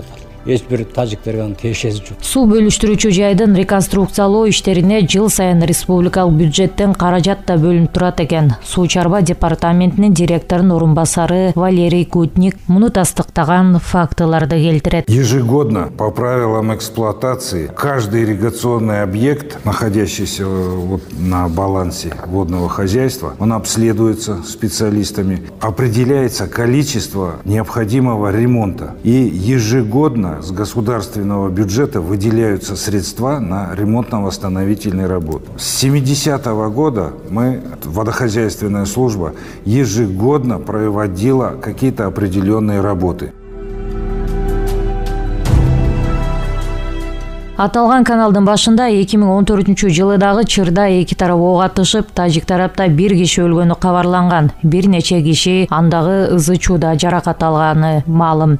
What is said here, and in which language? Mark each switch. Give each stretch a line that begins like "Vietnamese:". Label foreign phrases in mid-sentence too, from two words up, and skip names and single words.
Kyrgyz: Эч бир тажиктерге анын тиешеси жок. Суу бөлүштүрүүчү жайдын реконструкциялоо иштерине жыл сайын республикалык бюджеттен каражат да бөлүнүп турат экен. Суу чарба департаментинин директорунун орун басары Валерий Кутник муну тастыктаган фактыларды келтирет.
Russian: Ежегодно по правилам эксплуатации каждый ирригационный объект, находящийся на балансе водного хозяйства, он обследуется специалистами, определяется количество необходимого ремонта и ежегодно с государственного бюджета выделяются средства на ремонтно-восстановительные работы. С 70-го года водохозяйственная служба ежегодно проводила какие-то определенные работы.
Kyrgyz: Аталган каналдын башында 2014-жылы дагы Чырда эки тарап ок атышып, тажик тарапта бир киши өлгөнү кабарланган. Бир нече киши андагы ызы-чууда жаракат алганы маалым.